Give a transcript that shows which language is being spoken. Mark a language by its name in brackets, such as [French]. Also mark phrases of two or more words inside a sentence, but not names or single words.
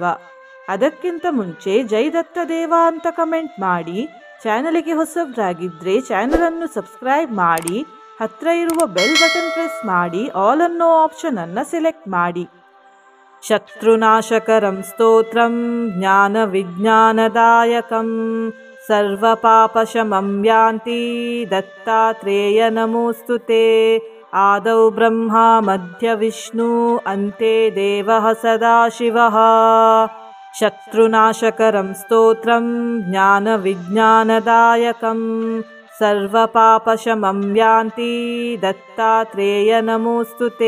[Kannada] ಅದಕ್ಕಿಂತ ಮುಂಚೆ ಜೈ ದತ್ತ ದೇವ ಅಂತ ಕಮೆಂಟ್ ಮಾಡಿ, ಚಾನಲಿಗೆ ಹೊಸಬ್ರಾಗಿದ್ದರೆ ಚಾನಲನ್ನು ಸಬ್ಸ್ಕ್ರೈಬ್ ಮಾಡಿ, ಹತ್ರ ಇರುವ [English] bell button press [Kannada] ಮಾಡಿ, ಆಲ್ ಅನ್ನೋ ಆಪ್ಷನ್ ಅನ್ನು ಸೆಲೆಕ್ಟ್ ಮಾಡಿ. [Sanskrit] ಶತ್ರುನಾಶಕರಂ ಸ್ತೋತ್ರಂ ಜ್ಞಾನ ವಿಜ್ಞಾನದಾಯಕಂ ಸರ್ವಪಾಪಶಮಂ ಯಾಂತಿ ದತ್ತಾತ್ರೇಯ ನಮೋಸ್ತುತೆ. ಆದೌ ಬ್ರಹ್ಮ ಮಧ್ಯ ವಿಷ್ಣು ಅಂತೆ ದೇವಃ ಸದಾಶಿವಃ. ಶತ್ರುನಾಶಕರಂ ಸ್ತೋತ್ರಂ ಜ್ಞಾನ ವಿಜ್ಞಾನದಾಯಕಂ ಸರ್ವಪಾಪಶಮಂ ಯಾಂತಿ ದತ್ತಾತ್ರೇಯ ನಮೋಸ್ತುತೆ.